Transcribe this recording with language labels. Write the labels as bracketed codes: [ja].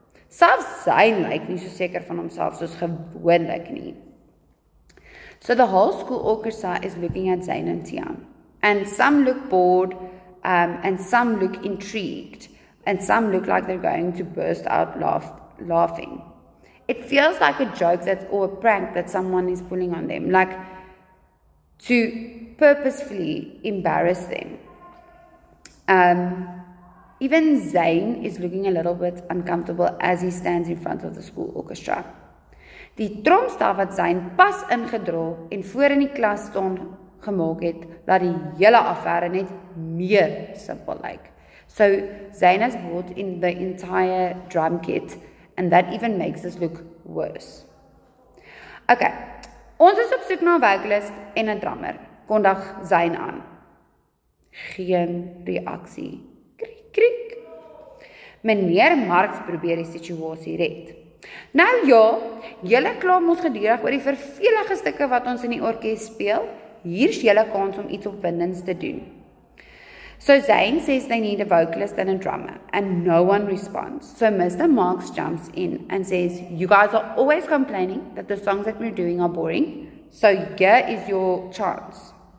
[af] Selfs Zayn lyk nie so seker van homself soos gewoonlik nie. [en] So the whole school orchestra is looking at Zayn and Tian, and some look bored, and some look intrigued, and some look like they're going to burst out laughing. It feels like a joke or a prank that someone is pulling on them, like to purposefully embarrass them. Even Zayn is looking a little bit uncomfortable as he stands in front of the school orchestra. [af] Die tromstaf wat Zayn pas ingedra en voor in die klas staan gemaak het, laat die hele affære net meer simpel lyk. [en] So Zayn has brought in the entire drum kit, and that even makes this look worse. [af] Okay, ons is op soek na 'n vocalist en 'n drummer. Kondig Zayn aan. Geen reaksie. Kriek, kriek. Meneer Marks probeer die situasie red. Nou ja, julle kla mos gedurig oor die vervelige stukke wat ons in die orkes speel. Hier's julle kans om iets opwindends te doen. [en] So Zayn says they need a vocalist and a drummer, and no one responds. So Mr. Marks jumps in and says, you guys are always complaining that the songs that we're doing are boring, so here is your chance.